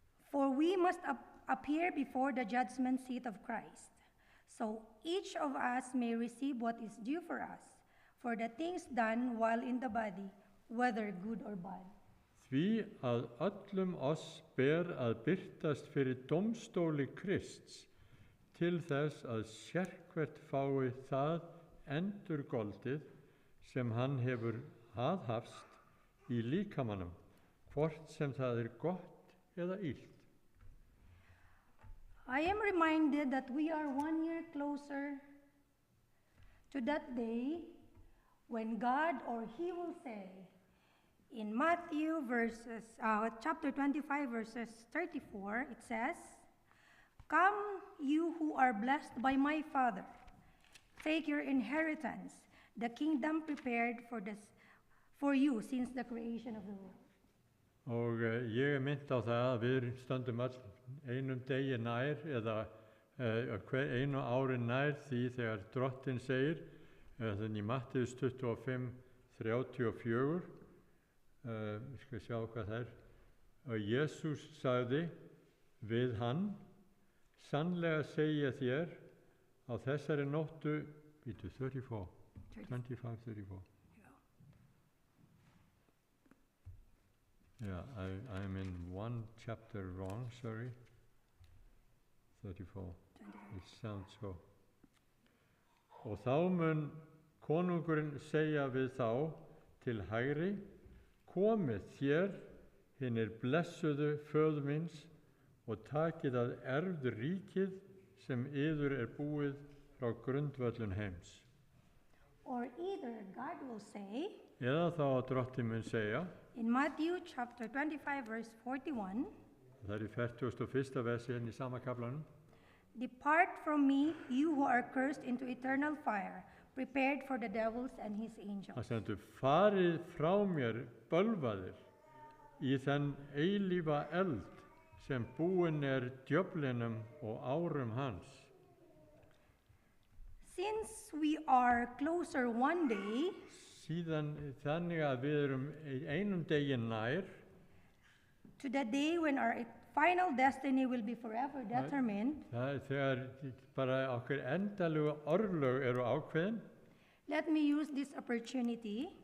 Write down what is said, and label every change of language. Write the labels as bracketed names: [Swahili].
[English] for we must appear before the judgment seat of Christ, so each of us may receive what is due for us, for the things done while in the body, whether good or bad. [Icelandic] Því að öllum oss ber að birtast fyrir dómstóli Krists, til þess að sérhvert fái það endurgoldið sem hann hefur aðhafst í líkamanum, hvort sem það gott eða illt. [English] I am reminded that we are 1 year closer to that day when God or He will say, in Matthew chapter 25, verses 34, it says, "Come, you who are blessed by my Father, take your inheritance, the kingdom prepared for you since the creation of the world." [Icelandic] Og ég mynd á það að við stöndum öll einum degi nær eða hver einu ári nær því þegar Drottinn segir, þannig í Mattheus 25, 34, við skal sjá hvað það er, og Jesús sagði við hann, sannlega segi ég þér á þessari nóttu, 34, 25, 34. [English] Yeah, I'm in one chapter wrong, sorry. 34. It sounds so. [Icelandic] Og þá mun konungurinn segja við þá til hægri, komið þér, hinir blessuðu föður míns, og takið að erfðu ríkið sem yður búið frá grundvöllun heims. [English] Or either God will say, [Icelandic] Eða þá að Drottinn mun segja, [English] in Matthew chapter 25, verse 41, [Icelandic] það í 41. versi í sama kaflanum, [English] "Depart from me, you who are cursed, into eternal fire, prepared for the devils and his angels." [Icelandic] Það stendur, farið frá mér bölvaðir í þenn eilífa eld sem búinn djöflinum og árum hans. [English] Since we are closer one day [Icelandic] Síðan þannig að við erum einum degi nær [English] to the day when our final destiny will be forever determined, [Icelandic] það þegar bara okkar endalegu örlög eru ákveðin, [English] let me use this opportunity